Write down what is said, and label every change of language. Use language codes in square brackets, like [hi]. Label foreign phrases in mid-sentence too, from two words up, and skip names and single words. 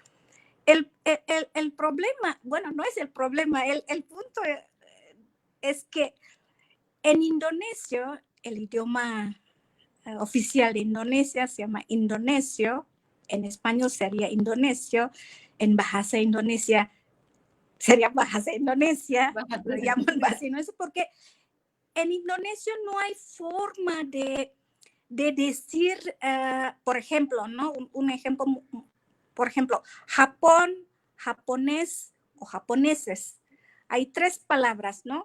[es] El problema, bueno, no es el problema, el punto es que en indonesio, el idioma oficial de Indonesia se llama indonesio, en español sería indonesio, en [id] bahasa Indonesia [es] sería [id] bahasa Indonesia, [es] lo llaman [id] bahasa Indonesia, [es] porque en indonesio no hay forma de decir, por ejemplo, ¿no? Un ejemplo, por ejemplo, Japón, japonés o japoneses. Hay tres palabras, ¿no?